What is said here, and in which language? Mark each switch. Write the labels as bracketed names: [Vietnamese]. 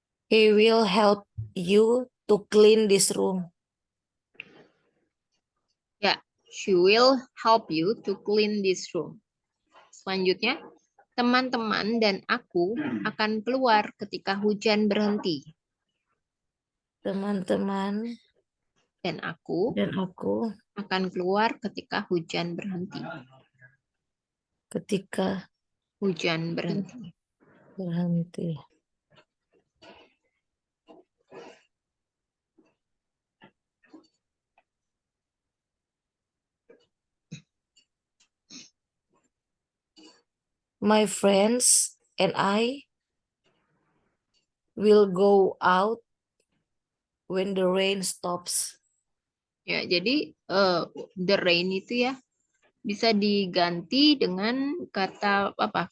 [English] He will help you to clean this room. Ya, she will help you to clean this room. [Indonesian] Selanjutnya, teman-teman dan aku akan keluar ketika hujan berhenti. Teman-teman Dan aku akan keluar ketika hujan berhenti. ketika Hujan berhenti. berhenti. [English] My friends and I will go out when the rain stops. [Indonesian] Ya, jadi the rain itu ya bisa diganti dengan kata apa?